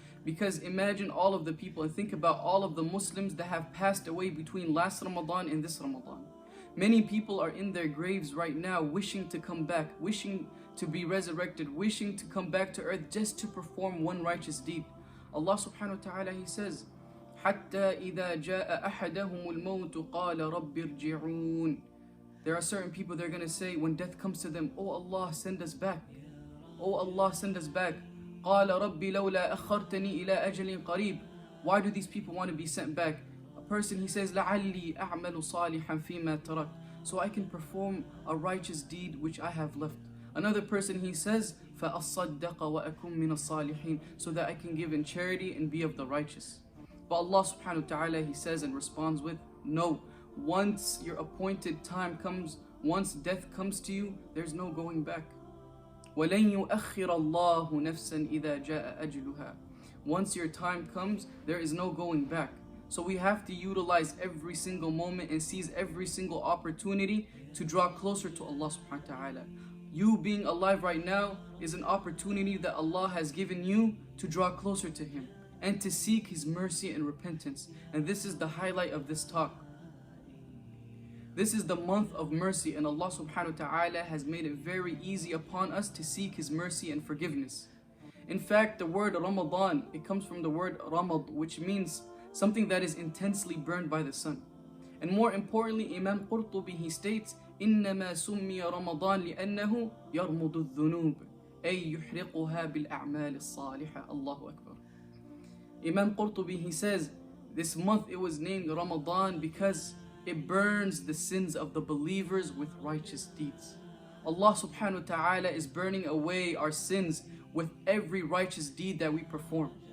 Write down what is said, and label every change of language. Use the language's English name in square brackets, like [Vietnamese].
[English] Because imagine all of the people and think about all of the Muslims that have passed away between last Ramadan and this Ramadan. Many people are in their graves right now wishing to come back, wishing to be resurrected, wishing to come back to earth just to perform one righteous deed. [Arabic] Allah subhanahu wa ta'ala, [English] He says, [Arabic] حَتَّى إِذَا جَاءَ أَحَدَهُمُ الْمَوْتُ قَالَ رَبِّ ارْجِعُونَ. There are certain people, they're going to say when death comes to them, Oh Allah, send us back. [English] Oh Allah, send us back. [Arabic] قَالَ رَبِّ لَوْلَا أَخَّرْتَنِي إِلَىٰ أَجَلٍ قَرِيبٍ. [English] Why do these people want to be sent back? A person, he says, [Arabic] لَعَلِّي أَعْمَلُ صَالِحًا فِي مَا تَرَكْتُ. [English] So I can perform a righteous deed which I have left. Another person, he says, [Arabic] فَأَصَّدَّقَ وَأَكُمْ مِنَ الصَّالِحِينَ. [English] So that I can give in charity and be of the righteous. But Allah subhanahu wa ta'ala, He says and responds with, no, once your appointed time comes, once death comes to you, there's no going back. [Arabic] وَلَن يُؤَخِّرَ اللَّهُ نَفْسًا إِذَا جَاءَ أَجْلُهَا. [English] Once your time comes, there is no going back. So we have to utilize every single moment and seize every single opportunity to draw closer to Allah subhanahu wa ta'ala. You being alive right now is an opportunity that Allah has given you to draw closer to Him and to seek His mercy and repentance. And this is the highlight of this talk. This is the month of mercy, and Allah subhanahu wa ta'ala has made it very easy upon us to seek His mercy and forgiveness. In fact, the word Ramadan, it comes from the word Ramad, which means something that is intensely burned by the sun. And more importantly, Imam Qurtubi, he states, [Arabic] إِنَّمَا سُمِّيَ رَمَضَانَ لِأَنَّهُ يَرْمُضُ الذُّنُوبِ أي يحرقها بالأعمال الصالحة. Allahu Akbar. [English] Imam Qurtubi, he says, this month it was named Ramadan because it burns the sins of the believers with righteous deeds. Allah subhanahu wa ta'ala is burning away our sins with every righteous deed that we perform.